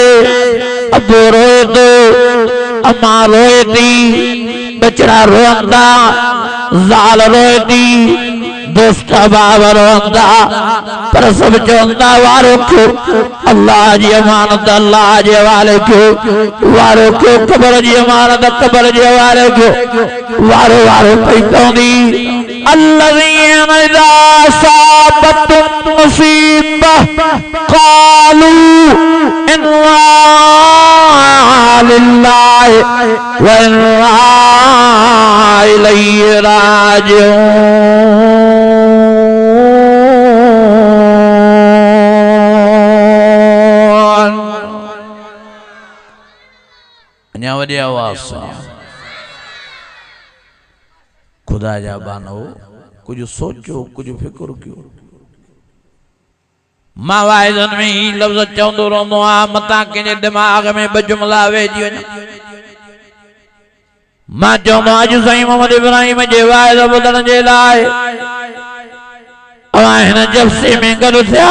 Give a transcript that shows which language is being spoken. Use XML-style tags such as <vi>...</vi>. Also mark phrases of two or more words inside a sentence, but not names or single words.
<sd>अबो रोए थो, अम्मा रोए थी, बचड़ा रोअनि था, ज़ाल रोए थी, दोस्त बाब रोअनि था, पर सभु चवनि था वारो कयो अल्लाह जी अमानत अल्लाह जे हवाले कयो, वारो कयो क़ब्र जी अमानत क़ब्र जे हवाले कयो। वारो वारो पई पवंदी</sd> <ar>الذين إذا أصابتهم مصيبة قالوا إنا لله وإنا إليه راجعون।</ar> <sd>अञा वॾी आवाज़ सां खुदा जा बानो कुछ सोचो कुछ फिक्र कयो। मां वाइदनि में ही लफ़्ज़ चवंदो रहंदो आहियां, मतां कंहिंजे दिमाग़ में ॿ जुमिला वेहिजी वञनि। मां चवंदो अॼु साईं मोहम्मद इब्राहिम जे वाइद ॿुधण जे लाइ अवां हिन जलसे में गॾु थिया।</sd>